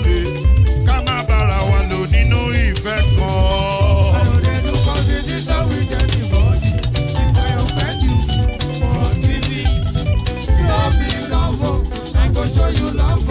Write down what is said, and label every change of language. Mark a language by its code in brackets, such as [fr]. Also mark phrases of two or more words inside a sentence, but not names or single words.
[yo] Ká má bára wa lò nínú ìfẹ́ kan. [pcm] I don't dey do competition with anybody. If I offend you, forgive me. Show me love, I go show you love.